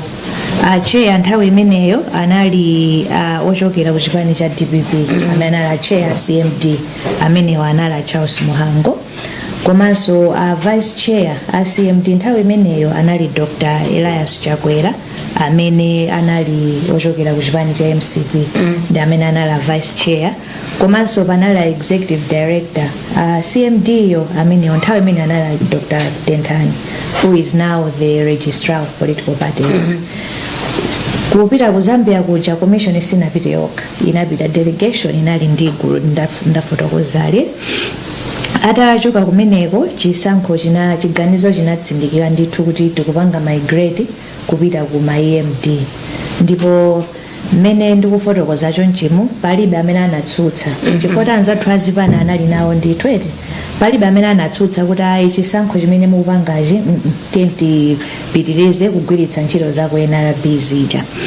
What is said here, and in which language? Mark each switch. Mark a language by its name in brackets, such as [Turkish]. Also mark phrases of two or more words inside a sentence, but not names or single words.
[Nyanja] Chair nthawi imeneyo anali ochokera ku chipani cha DPP amene anali chair CMD ameneyo anali Charles Muhango komanso [English] vice chair [Nyanja] a CMD nthawi imeneyo anali Dr. Elias Chakwera amene anali ochokera ku chipani cha MCP ndi amene anali [English] vice chair [Nyanja] komanso panali [English] executive director [Nyanja] CMD yo ameneyo nthawi imeneyo anali Dr. [English] Dentani who is now the registrar of political parties. [Nyanja] Kupita ku Zambia kuja commission sinapite yokha, inapita delegation inali ndi gulu ndafotokozale. Atachoka kumeneko chisankho chiganizo chinatsindikira ndithu kuti tikupanga migrate kupita ku EMD ndipo mmene ndikufotokoza chonchimu palibe amene anatsutsa chifukwa anzathu azipani anali nawo ndithu eti palibe amene anatsutsa kuti ayi chisankho chimene mukupangachi tipitirize kugwiritsa ntchito za ku NRB zija.